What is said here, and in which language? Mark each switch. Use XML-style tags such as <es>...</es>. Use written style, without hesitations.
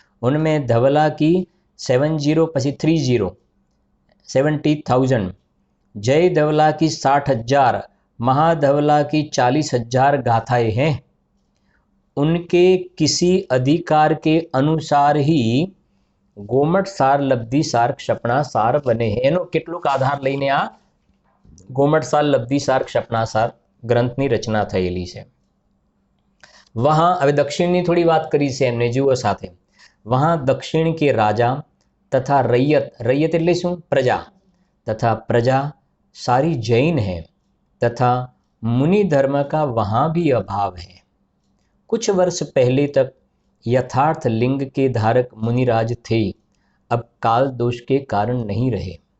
<hi>उनमें धवला की 70 પછી 30 70,000, जय धवला की 60,000, महाधवला की 40,000 गाथाएं हैं। उनके किसी अधिकार के अनुसार ही गोमट सार, लब्धि सार, क्षपणा सार बने हैं।</hi> <gu>एनो કેટલુંક आधार લઈને આ गोमट सार, लब्धि सार, क्षपणा सार ग्रंथनी रचना થયેલી છે। वहाँ હવે દક્ષિણની થોડી વાત કરી છે એમને, જુઓ સાથે,</gu> <hi>वहाँ दक्षिण के राजा तथा रैयत, रैयत</hi> <gu>એટલે શું?</gu> <hi>प्रजा, तथा प्रजा सारी जैन है, तथा मुनि धर्म का वहाँ भी अभाव है। कुछ वर्ष पहले तक यथार्थ लिंग के धारक मुनिराज थे, अब काल दोष के कारण नहीं रहे।</hi>